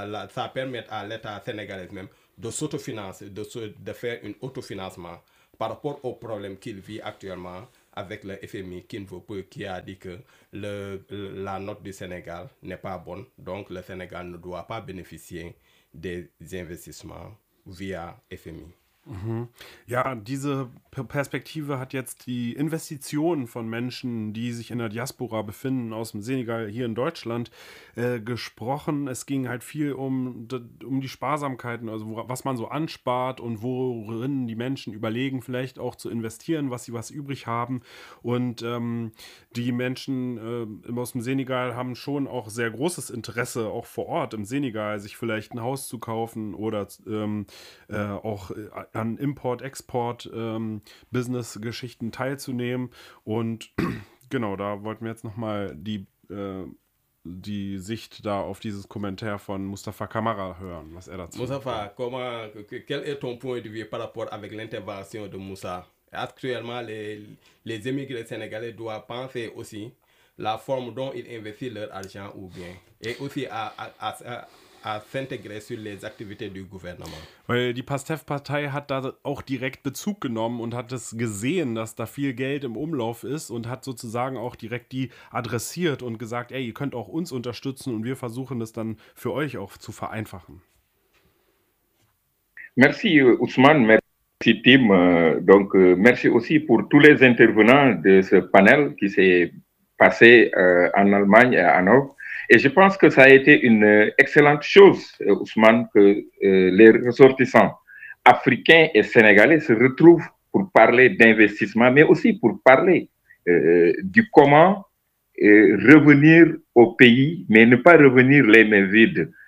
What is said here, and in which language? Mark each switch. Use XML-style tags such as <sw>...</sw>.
<fr>Ça permet à l'État sénégalais même de s'autofinancer, de faire un autofinancement par rapport au problème qu'il vit actuellement avec le FMI qui a dit que la note du Sénégal n'est pas bonne. Donc, le Sénégal ne doit pas bénéficier des investissements via FMI.</fr> <de>Ja, diese Perspektive hat jetzt die Investitionen von Menschen, die sich in der Diaspora befinden, aus dem Senegal hier in Deutschland, gesprochen. Es ging halt viel um die Sparsamkeiten, also was man so anspart und worin die Menschen überlegen, vielleicht auch zu investieren, was übrig haben. Und die Menschen aus dem Senegal haben schon auch sehr großes Interesse, auch vor Ort im Senegal, sich vielleicht ein Haus zu kaufen oder auch an Import-Export-Business-Geschichten teilzunehmen. Und genau, da wollten wir jetzt nochmal die Sicht da auf dieses Kommentar von Mustafa Kamara hören, was er dazu sagt.</de> <fr>Mustafa, quel est ton point de vue par rapport avec l'intervention de Moussa? Actuellement, les émigrés sénégalais doivent penser aussi la forme dont ils investissent leur argent ou bien, et aussi à s'intégrer sur les activités du gouvernement.</fr> <de>Weil die PASTEF-Partei hat da auch direkt Bezug genommen und hat es gesehen, dass da viel Geld im Umlauf ist und hat sozusagen auch direkt die adressiert und gesagt, ey, ihr könnt auch uns unterstützen und wir versuchen das dann für euch auch zu vereinfachen.</de> <fr>Merci Ousmane, merci Tim, donc merci aussi pour tous les intervenants de ce panel qui s'est passé en Allemagne et en Europe. Et je pense que ça a été une excellente chose, Ousmane, que les ressortissants africains et sénégalais se retrouvent pour parler d'investissement, mais aussi pour parler du comment revenir au pays, mais ne pas revenir les mains vides.</fr>